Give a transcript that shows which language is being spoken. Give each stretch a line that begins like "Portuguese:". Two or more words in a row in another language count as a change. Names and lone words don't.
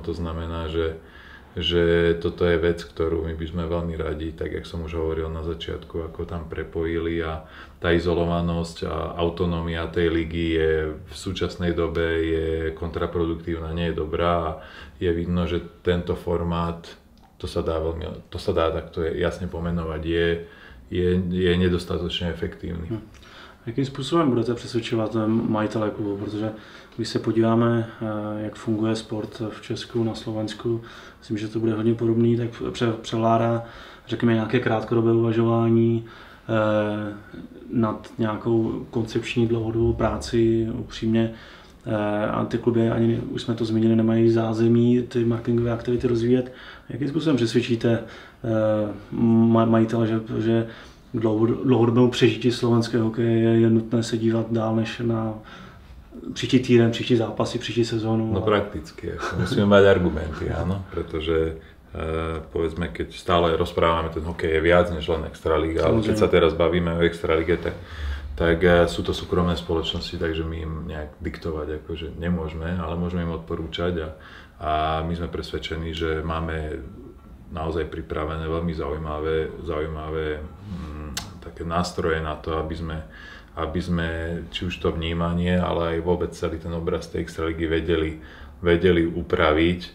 Slovak: To znamená, že toto je vec, ktorú my by sme veľmi radi, tak jak som už hovoril na začiatku, ako tam prepojili a tá izolovanosť a autonómia tej ligy je v súčasnej dobe kontraproduktívna, nie je dobrá a je vidno, že tento formát, to sa dá takto jasne pomenovať, je nedostatočne efektívny.
Czech: Jakým způsobem budete přesvědčovat majitele klubu, protože když se podíváme, jak funguje sport v Česku, na Slovensku, myslím, že to bude hodně podobný, tak převládá, řekněme, nějaké krátkodobé uvažování nad nějakou koncepční dlouhodobou práci, upřímně. A ty kluby, ani už jsme to zmínili, nemají zázemí ty marketingové aktivity rozvíjet. Jakým způsobem přesvědčíte majitele, že k dlouhodobému přežití slovenského hokeje je nutné se dívat dál než na příští týden, příští zápasy, příští sezónu?
Slovak: No prakticky, musíme mať argumenty, áno, pretože povedzme, keď stále rozprávame, ten hokej je viac než len Extraliga, ale keď sa teraz bavíme o Extralige, tak sú to súkromné spoločnosti, takže my im nejak diktovať akože nemôžeme, ale môžeme im odporúčať a my sme presvedčení, že máme naozaj pripravené veľmi zaujímavé také nástroje na to, aby sme či už to vnímanie, ale aj vôbec celý ten obraz tej Extraligy vedeli upraviť.